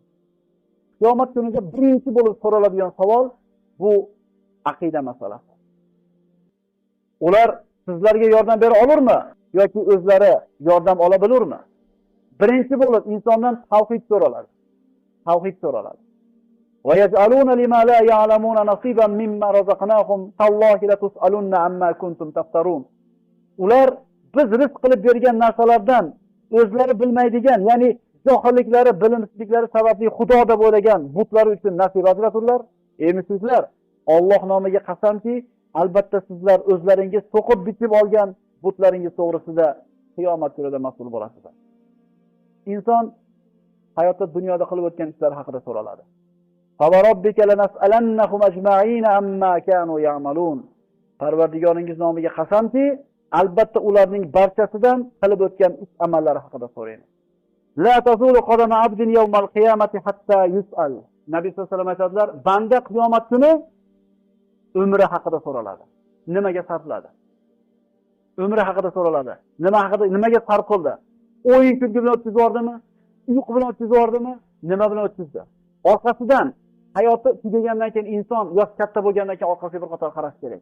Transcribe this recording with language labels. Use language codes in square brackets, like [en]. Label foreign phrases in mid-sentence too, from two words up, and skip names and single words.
[uz] Qiyomat kunida birinchi bo'lib so'raladigan savol bu aqida masalasi. Ular sizlarga yordam bera olurmi yoki o'zlari yordam ola bilurmi? Birinchi bo'lib insondan tavhid so'raladi. Tavhid so'raladi. [ar] ويجعلون لما لا يعلمون نصيبا مما رزقناهم تالله لتسألن عما كنتم تفترون. [uz] Ular biz rizq qilib bergan narsalardan o'zlari bilmaydigan, ya'ni johilliklari, bilimsizliklari sababli Xudo deb o'ylagan butlari uchun nasib ajraturlar. Ey mushriklar, Alloh nomiga qasamki, albatta sizlar o'zlaringiz so'qib bitib olgan butlaringiz to'g'risida qiyomat kunida mas'ul bo'lasizlar. Inson hayotda dunyoda qilib o'tgan ishlar haqida so'raladi. [ar] فوربك لنسألنهم أجمعين عما كانوا يعملون. [uz] Parvardigoringiz nomiga qasamki, albatta ularning barchasidan qilib o'tgan ish amallari haqida so'raymiz. [ar] لا تزول قدما عبد يوم القيامة حتى يسأل. [uz] Nabiy [ar] صلى الله عليه وسلم [uz] aytadilar, banda qiyomat kuni umri haqida so'raladi. Nimaga sarfladi? Umri haqida so'raladi. Nimaga sarf qildi? O'yin kulgi bilan o'tkazibordimi? Uyqu bilan o'tkazibordimi? Nima bilan o'tkazdi? Orqasidan hayoti tugagandan keyin inson yosh katta bo'lgandan keyin orqasiga bir qator qarash kerak.